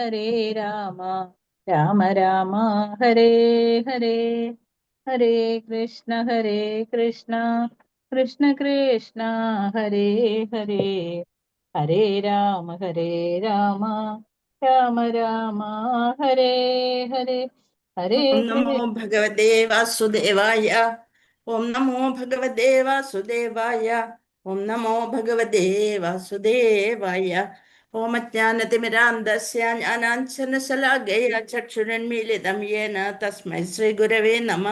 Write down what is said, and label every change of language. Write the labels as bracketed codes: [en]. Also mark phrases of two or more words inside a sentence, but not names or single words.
[sa] രാമ ഹരേ ഹരേ ഹരേ കൃഷ്ണ കൃഷ്ണ കൃഷ്ണ ഹരേ ഹരേ ഹരേ രാമ രാമ രാമ ഹരേ ഹരേ ഹരേ ഓം നമോ ഭഗവതേ വാസുദേവായ. ഓം നമോ ഭഗവതേ വാസുദേവായ. ഓം നമോ ഭഗവതേ വാസുദേവായ. ഓം അജ്ഞാനതിമിരാന്ധസ്യ ജ്ഞാനാഞ്ജനശലാകയ ചക്ഷുരുന്മീലിതം യേന തസ്മൈ ശ്രീഗുരവേ നമഃ.